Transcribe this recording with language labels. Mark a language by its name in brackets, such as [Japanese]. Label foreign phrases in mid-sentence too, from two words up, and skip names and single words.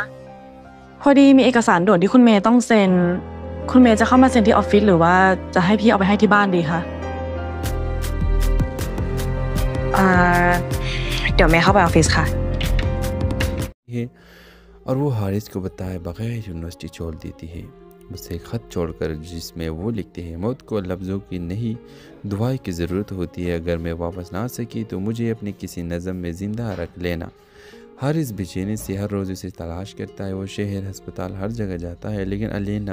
[Thai] พอดีมีเอกสารด่วนที่คุณเมย์ต้องเซ็นคุณเมย์จะเข้ามาเซ็นที่ออฟฟิศหรือว่าจะให้พี่เอาไปให้ที่บ้านดีคะเดี๋ยวเมย์เข้าไปออฟฟิศค่ะ [Hindi] और वो हारिस को बताए बगैर यूनिवर्सिटी छोड़ देती है मुझसे खत छोड़कर जिसमें वो लिखते हैं मौत को लफ्ज़ों की नहीं दुआ की ज़रूरत होती है अगर मैं वापस ना सकी तो मुझे अपने किसी नज़म में ज़िंदा रख लेना हारिस बेचैनी से हर रोज़ उसे तलाश करता है वो शहर अस्पताल हर जगह जाता है लेकिन अलीना